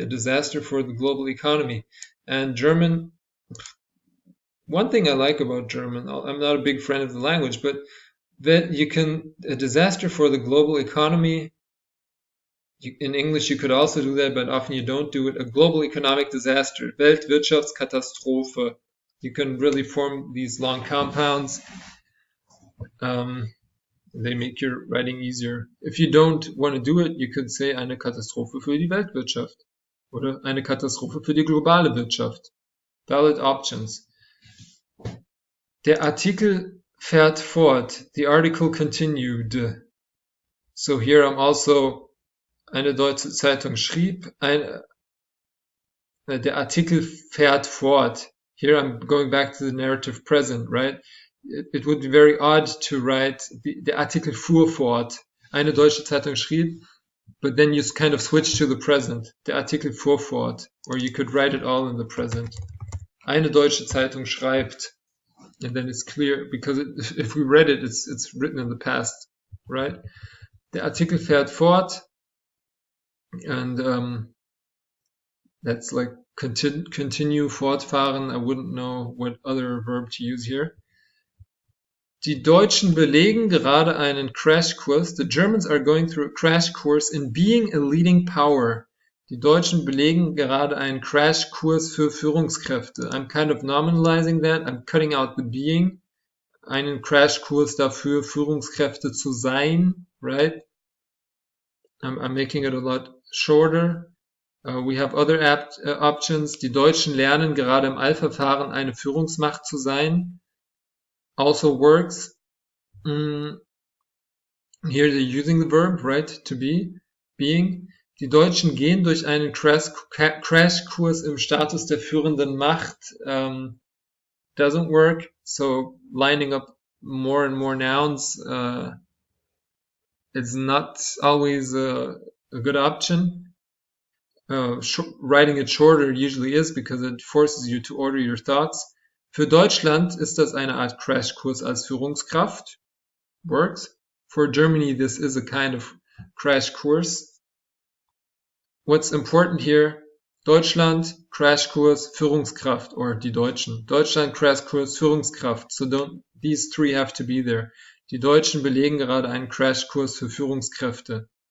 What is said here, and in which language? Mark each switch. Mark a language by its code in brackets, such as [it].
[en] A disaster for the global economy. And German, one thing I like about German, I'm not a big fan of the language, but that a disaster for the global economy, in English you could also do that, but often you don't do it. A global economic disaster, Weltwirtschaftskatastrophe. You can really form these long compounds. They make your writing easier. If you don't want to do it, you could say [de] eine Katastrophe für die Weltwirtschaft oder eine Katastrophe für die globale Wirtschaft. [en] Valid options. [de] Der Artikel fährt fort. [en] The article continued. So here I'm also, [de] eine deutsche Zeitung schrieb, der Artikel fährt fort. [en] Here I'm going back to the narrative present, right? It would be very odd to write, [de] der Artikel fuhr fort. Eine deutsche Zeitung schrieb, [en] but then you kind of switch to the present. [de] Der Artikel fuhr fort. [en] Or you could write it all in the present. [de] Eine deutsche Zeitung schreibt. [en] And then it's clear, because if we read it, it's written in the past, right? [de] Der Artikel fährt fort, [en] and that's like continue, [de] fortfahren. [en] I wouldn't know what other verb to use here. [de] Die Deutschen belegen gerade einen Crashkurs. [en] The Germans are going through a crash course in being a leading power. [de] Die Deutschen belegen gerade einen Crashkurs für Führungskräfte. [en] I'm kind of nominalizing that. I'm cutting out the being. [de] Einen Crashkurs dafür, Führungskräfte zu sein, right? [en] I'm making it a lot shorter. We have other options. [de] Die Deutschen lernen gerade im Eilverfahren eine Führungsmacht zu sein. [en] Also works. Here they're using the verb, right? To be, being. [de] Die Deutschen gehen durch einen Crashkurs im Status der führenden Macht. [en] Doesn't work. So lining up more and more nouns is not always a good option. Writing it shorter usually is, because it forces you to order your thoughts. [de] Für Deutschland ist das eine Art Crashkurs als Führungskraft. [en] Works. For Germany, this is a kind of crash course. What's important here? [de] Deutschland, Crashkurs, Führungskraft, or die Deutschen. Deutschland, Crashkurs, Führungskraft. [en] So these three have to be there. [de] Die Deutschen belegen gerade einen Crashkurs für Führungskräfte.